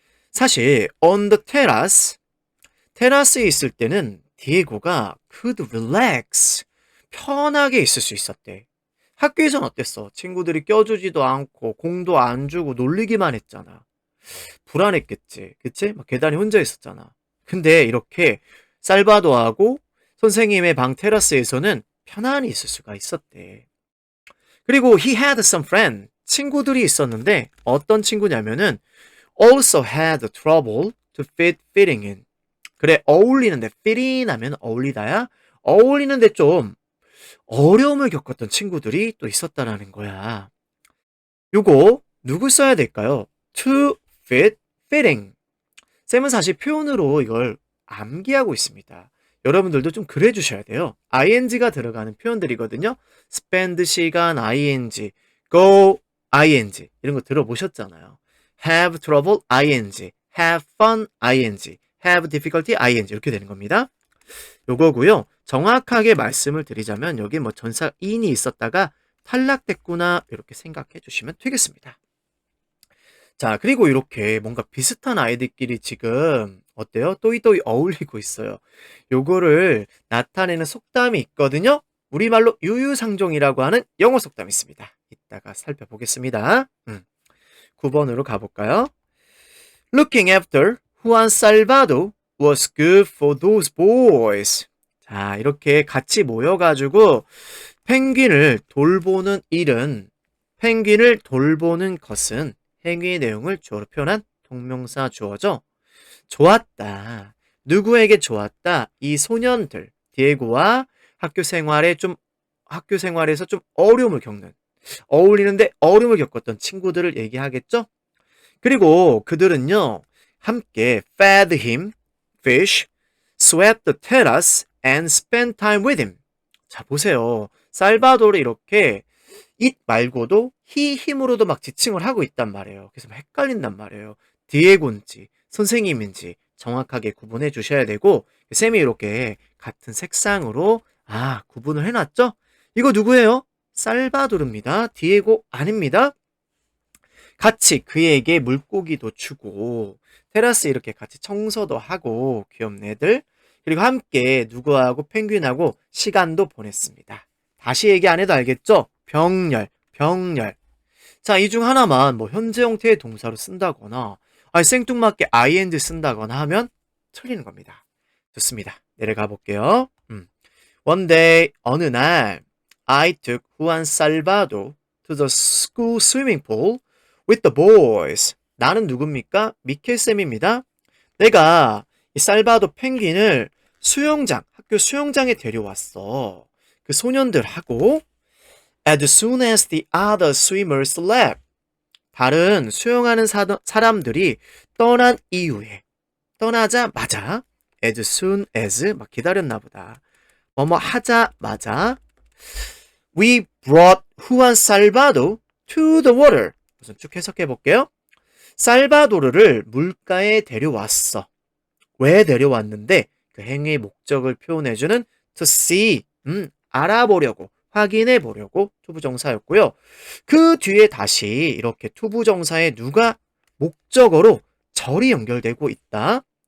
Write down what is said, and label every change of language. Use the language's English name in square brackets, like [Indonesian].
[Korean] 사실 [English] on the terrace, [Korean] 테라스에 있을 때는 디에고가 [English] could relax, [Korean] 편하게 있을 수 있었대. 학교에선 어땠어? 친구들이 껴주지도 않고 공도 안 주고 놀리기만 했잖아. 불안했겠지. 그치? 막 계단에 혼자 있었잖아. 근데 이렇게 살바도하고 선생님의 방 테라스에서는 편안히 있을 수가 있었대. 그리고 [English] he had some friend. [Korean] 친구들이 있었는데 어떤 친구냐면은 [English] also had trouble to fit fitting in. [Korean] 그래, 어울리는데 fit in 하면 어울리다야. 어울리는데 좀 어려움을 겪었던 친구들이 또 있었다라는 거야. 요거 누구 써야 될까요? to fit fitting. 쌤은 사실 표현으로 이걸 암기하고 있습니다. 여러분들도 좀 그래 주셔야 돼요. ing가 들어가는 표현들이거든요. spend 시간 ing, go ing 이런 거 들어보셨잖아요. have trouble ing, have fun ing, have difficulty ing 이렇게 되는 겁니다. 요거고요. 정확하게 말씀을 드리자면 여기 뭐 전사 in이 있었다가 탈락됐구나 이렇게 생각해 주시면 되겠습니다. 자, 그리고 이렇게 뭔가 비슷한 아이들끼리 지금 어때요? 또이또이 어울리고 있어요. 요거를 나타내는 속담이 있거든요. 우리말로 유유상종이라고 하는 영어 속담이 있습니다. 이따가 살펴보겠습니다. 9번으로 가볼까요? [English] Looking after Juan Salvador was good for those boys. [Korean] 자, 이렇게 같이 모여가지고 펭귄을 돌보는 일은, 펭귄을 돌보는 것은 행위의 내용을 주어로 표현한 동명사 주어죠. 좋았다. 누구에게 좋았다? 이 소년들, 디에고와 학교 생활에서 좀 어려움을 겪는, 어울리는데 어려움을 겪었던 친구들을 얘기하겠죠? 그리고 그들은요, 함께 [English] fed him fish, swept the terrace, and spent time with him. [Korean] 자, 보세요. 살바도르 이렇게 it 말고도 he, him으로도 막 지칭을 하고 있단 말이에요. 그래서 헷갈린단 말이에요. 디에고인지 선생님인지 정확하게 구분해 주셔야 되고, 쌤이 이렇게 같은 색상으로 구분을 해놨죠? 이거 누구예요? 살바도르입니다. 디에고 아닙니다. 같이 그에게 물고기도 주고 테라스 이렇게 같이 청소도 하고 귀엽네 애들. 그리고 함께 누구하고 펭귄하고 시간도 보냈습니다. 다시 얘기 안 해도 알겠죠? 병렬. 자, 이 중 하나만 뭐 현재 형태의 동사로 쓴다거나 생뚱맞게 ing 쓴다거나 하면 틀리는 겁니다. 좋습니다. 내려가 볼게요. [English] One day, [Korean] 어느 날 [English] I took Juan Salvador to the school swimming pool with the boys. [Korean] 나는 누굽니까? 미켈쌤입니다. 내가 이 살바도 펭귄을 학교 수영장에 데려왔어. 그 소년들하고 [English] as soon as the other swimmers left. [Korean] 다른 수영하는 사람들이 떠난 이후에, 떠나자마자 as soon as 막 기다렸나 보다. 뭐뭐 하자마자 [English] we brought Juan Salvador to the water. [Korean] 우선 쭉 해석해 볼게요. 살바도르를 물가에 데려왔어. 왜 데려왔는데? 그 행위의 목적을 표현해주는 to see, 알아보려고, 확인해 보려고 투부정사였고요. 그 뒤에 다시 이렇게 투부정사에 누가 목적어로 절이 연결되고 있다.